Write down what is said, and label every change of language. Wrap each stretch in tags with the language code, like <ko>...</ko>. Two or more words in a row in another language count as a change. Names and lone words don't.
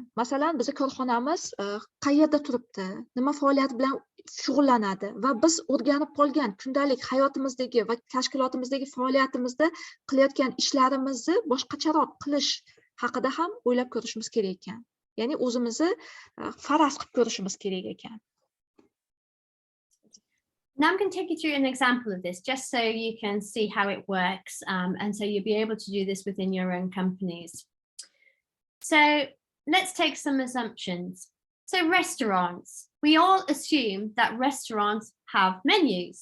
<uz>Masalan, bizning korxonamiz qayerda turibdi, nima faoliyat bilan shug'ullanadi va biz o'rganib qolgan kundalik hayotimizdagi va tashkilotimizdagi faoliyatimizda qilayotgan ishlarimizni boshqacharoq qilish haqida ham o'ylab ko'rishimiz kerak ekan. Ya'ni o'zimizni faraz qilib ko'rishimiz kerak ekan.</uz> <en>Now I'm going to take you through an example of this, just so you can see how it works, and so you'll be able to do this within your own companies. So let's take some assumptions. So restaurants, we all assume that restaurants have menus.</en>